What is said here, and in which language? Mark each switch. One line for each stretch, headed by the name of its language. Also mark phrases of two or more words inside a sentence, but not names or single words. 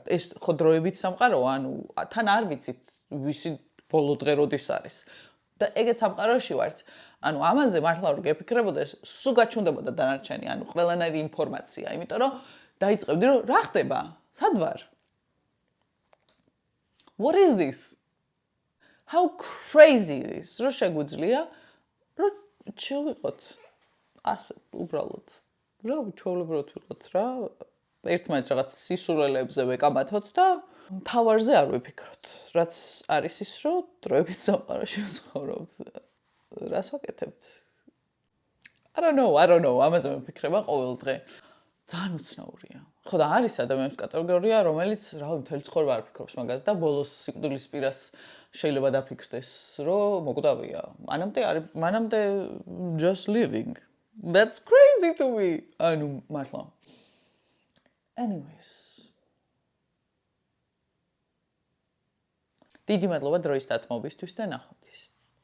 Georgian: ეს ხო დროებით სამყაროა, თან არ ვიცით ვისი ბოლო დღე როდის არის. და ეგეთ სამყაროში ვართ. ამაზე მართლა რომ გეფიქრებოდეს, სულ გაჩუნდებოდა დანარჩენი, ყველანაირი ინფორმაცია, იმიტომ რომ დაიწყებდი რომ რა ხდება? სად ვარ?
English: What is this? How crazy is?
Georgian: რო შეგვიძლია რომ chill ვიყოთ. ასე უბრალოდ რა ჩვეულებრივად ვიყოთ რა ერთმანეთს რაღაც სისულელებზე ვეკამათოთ და თავარზე არ ვიფიქროთ რაც არის ის რომ დროებით სამყაროში ვცხოვრობთ რას ვაკეთებთ
English: I don't know
Georgian: ამაზე ვიფიქრება ყოველ დღე ძალიან უცნაურია ხო და არის ადამიანის კატეგორია რომელიც რავი მთელი ცხოვრება არ ფიქრობს მაგაზე და ბოლოს სიკვდილის პირას შეიძლება დაფიქრდეს რომ მოკვდავია მანამდე
English: just living That's crazy to me.
Georgian: მართლა. Anyways. დიდი მადლობა დროის დათმობისთვის და ნახვამდის.